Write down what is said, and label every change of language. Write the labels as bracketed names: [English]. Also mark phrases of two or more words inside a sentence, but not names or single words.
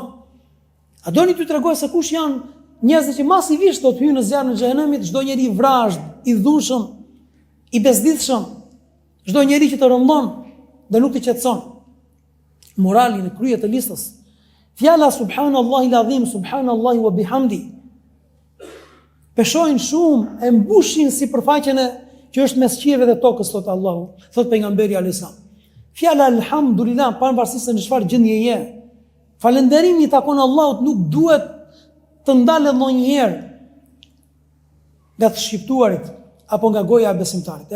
[Albanian] A doni t'ju tregoj se kush janë njerëzit që masivisht do të hyjnë në zjarrin e xhenemit? Çdo njeri i vrazhd, i dhunshëm, i bezdisshëm, çdo njeri që të rëndon dhe nuk të qetëson. Morali në krye të listës. [Arabic] Fjala سبحان الله العظيم، سبحان الله وبحمده. [Albanian] Peshojnë shumë, e mbushin sipërfaqen që është mes qiejve dhe tokës, thot Allahu, thot pejgamberi [Arabic] عليه السلام. [Albanian] Fjala alhamdulillah, pavarësisht se në çfarë gjendje je, falënderimi i takon Allahut, nuk duhet të ndalet ndonjëherë nga të shqiptuarit apo nga goja e besimtarit.